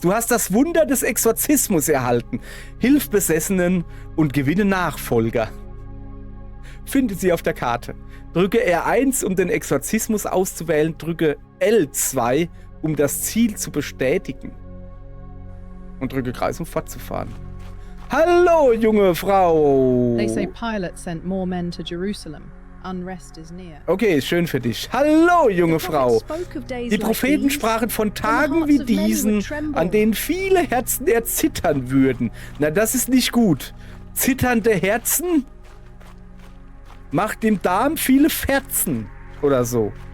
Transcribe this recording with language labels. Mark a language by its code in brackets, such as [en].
[de] Du hast das Wunder des Exorzismus erhalten. Hilf Besessenen und gewinne Nachfolger. Finde sie auf der Karte. Drücke R1, um den Exorzismus auszuwählen. Drücke L2, um das Ziel zu bestätigen. Und drücke Kreis, um fortzufahren. Hallo, junge Frau! [en] They say Pilate sent more men to Jerusalem. Unrest is near. [de] Okay, schön für dich. Hallo, junge Frau! Die Propheten sprachen von Tagen wie diesen, an denen viele Herzen erzittern würden. Na, das ist nicht gut. Zitternde Herzen macht dem Darm viele Ferzen. Oder so.